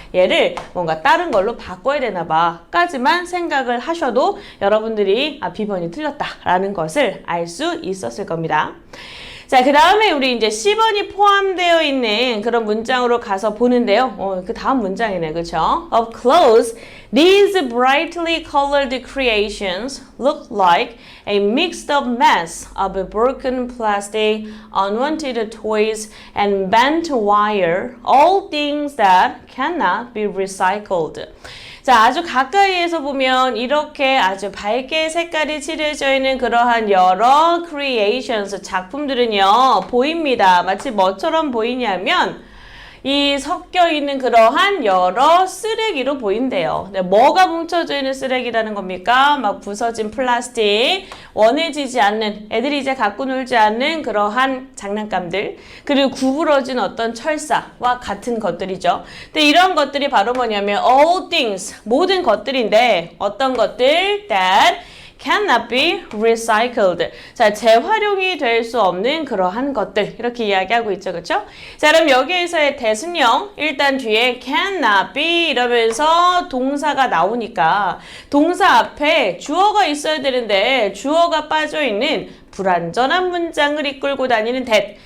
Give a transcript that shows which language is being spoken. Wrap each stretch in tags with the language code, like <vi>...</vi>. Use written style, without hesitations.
<ko>얘를 뭔가 다른 걸로 바꿔야 되나 봐 까지만 생각을 하셔도 여러분들이 B번이 틀렸다라는 것을 알 수 있었을 겁니다. 자, 그 다음에 우리 이제 C번이 포함되어 있는 그런 문장으로 가서 보는데요. 그 다음 문장이네, 그쵸?</ko> <en>Up close, these brightly colored creations look like a mixed up mess of broken plastic, unwanted toys, and bent wire, all things that cannot be recycled.</en> <ko>자, 아주 가까이에서 보면 이렇게 아주 밝게 색깔이 칠해져 있는 그러한 여러 creations, 작품들은요, 보입니다. 마치 뭐처럼 보이냐면 이 섞여 있는 그러한 여러 쓰레기로 보인대요. 네, 뭐가 뭉쳐져 있는 쓰레기라는 겁니까? 막 부서진 플라스틱, 원해지지 않는, 애들이 이제 갖고 놀지 않는 그러한 장난감들, 그리고 구부러진 어떤 철사와 같은 것들이죠. 근데 이런 것들이 바로 뭐냐면</ko> <en>all things,</en> <ko>모든 것들인데 어떤 것들?</ko> <en>that cannot be recycled.</en> <ko>자, 재활용이 될 수 없는 그러한 것들. 이렇게 이야기하고 있죠. 그렇죠? 자, 그럼 여기에서의 대승령 일단 뒤에</ko> <en>cannot be</en> <ko>이러면서 동사가 나오니까 동사 앞에 주어가 있어야 되는데 주어가 빠져있는 불완전한 문장을 이끌고 다니는 that.</ko>